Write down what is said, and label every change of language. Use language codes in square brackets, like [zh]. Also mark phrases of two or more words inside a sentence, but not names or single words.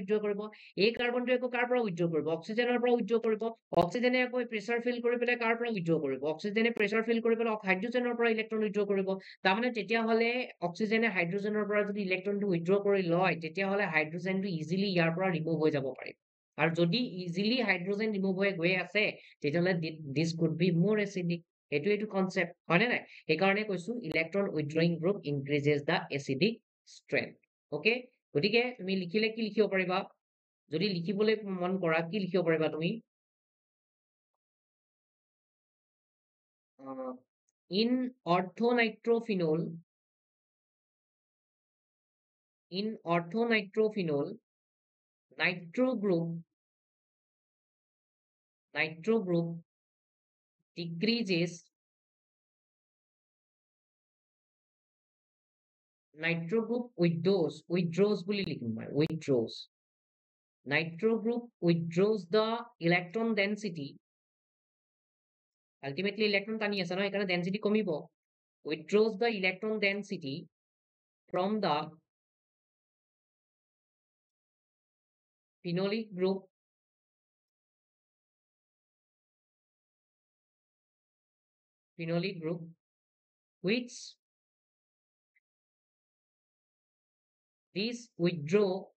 [as] উইথড্ৰ কৰিব এই কাৰ্বনটো আকৌ কাৰ পৰা উইথড্ৰ কৰিব অক্সিজেনৰ পৰা উইথড্ৰ কৰিব অক্সিজেনে আকৌ প্ৰেছাৰ ফিল কৰি পেলাই কাৰ পৰা উইথড্ৰ কৰিব অক্সিজেনে প্ৰেছাৰ ফিল কৰি পেলাই হাইড্ৰোজেনৰ পৰা [en] electron withdraw [as] কৰিব তাৰমানে তেতিয়াহ'লে অক্সিজেনে হাইড্ৰোজেনৰ পৰা যদি ইলেক্ট্ৰনটো উইথড্ৰ কৰি লয় তেতিয়াহ'লে হাইড্ৰোজেনটো ইজিলি ইয়াৰ পৰা ৰিমুভ হৈ যাব পাৰিব আৰু যদি [en] easily hydrogen remove [as] হৈ গৈ আছে তেতিয়াহ'লে [en] this could be more acidic [as] এইটো কনসেপ্ট হয় নাই সেইকাৰণে কৈছো [en] electron withdrawing group increases the acidic strength okay [as] গতিকে তুমি লিখিলে কি লিখিব পাৰিবা যদি লিখিবলৈ মন কৰা কি লিখিব পাৰিবা তুমি [en] in orthonitrophenol nitro group decreases nitro group withdraws [as] বুলি লিখিম মই [en] withdraws nitro group withdraws the electron density [as] আলটিমেটলি ইলেক্ট্ৰন টানি আছে ন, সেইকাৰণে ডেনচিটি কমিব। [en] withdraws the electron density from the phenolic group which this withdraw